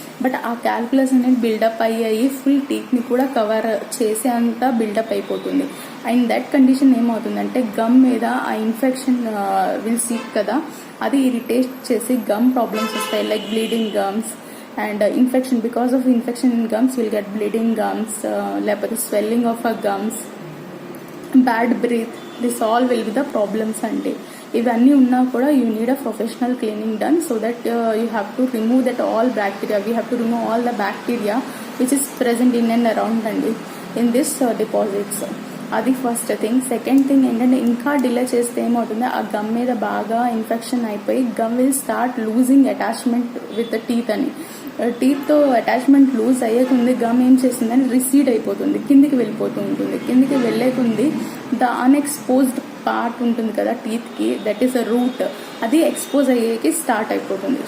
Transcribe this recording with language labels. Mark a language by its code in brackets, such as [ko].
[te] But ఆ calculus అనేది buildup అయ్యి ఫుల్ టీత్ ని కూడా కవర్ చేసే అంత బిల్డప్ అయిపోతుంది. అండ్ దట్ కండిషన్ ఏమవుతుందంటే గమ్ మీద ఆ ఇన్ఫెక్షన్ విల్ సీక్ కదా, అది ఇరిటేట్ చేసి గమ్ ప్రాబ్లమ్స్ వస్తాయి. [en] Like bleeding gums and infection. Because of infection in gums you'll get bleeding gums, [te] లేకపోతే [en] swelling of a gums, bad breath. This all will be the problems అండి. [te] ఇవన్నీ ఉన్నా కూడా [en] you need a professional cleaning done so that you have to remove that all bacteria. We have to remove all the bacteria which is present in and around అండి in this deposits. [te] అది first thing. Second thing ఏంటంటే ఇంకా delay చేస్తే ఏమవుతుంది, ఆ gum మీద బాగా infection అయిపోయి [en] gum will start losing attachment with the teeth [te] అని. టీత్ తో అటాచ్మెంట్ లూజ్ అయ్యేకుంది గమ్ ఏం చేస్తుందని రిసీడ్ అయిపోతుంది, కిందికి వెళ్ళిపోతూ ఉంటుంది. కిందికి వెళ్లేకుంది ద అన్ఎక్స్పోజ్డ్ పార్ట్ ఉంటుంది కదా టీత్ కి, [en] that is a root, [te] అది ఎక్స్పోజ్ అయ్యేకి స్టార్ట్ అయిపోతుంది.